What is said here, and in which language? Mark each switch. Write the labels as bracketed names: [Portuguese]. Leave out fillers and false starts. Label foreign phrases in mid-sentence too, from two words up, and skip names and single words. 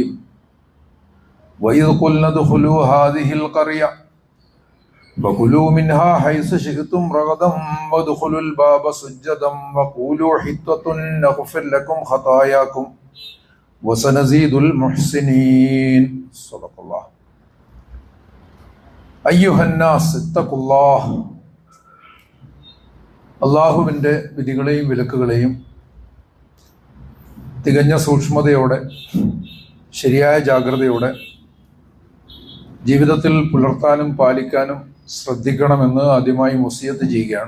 [Arabic] وإذ قلنا ادخلوا هذه القرية وكلوا منها حيث شئتم رغدا وادخلوا الباب سجدا وقولوا حطة نغفر لكم خطاياكم وسنزيد المحسنين. صدق الله. أيها الناس اتقوا الله. [Malayalam] അള്ളാഹുവിൻ്റെ വിധികളെയും വിലക്കുകളെയും തികഞ്ഞ സൂക്ഷ്മതയോടെ ശരിയായ ജാഗ്രതയോടെ ജീവിതത്തിൽ പുലർത്താനും പാലിക്കാനും ശ്രദ്ധിക്കണമെന്ന് ആദ്യമായി വസിയത്ത് ചെയ്യുകയാണ്.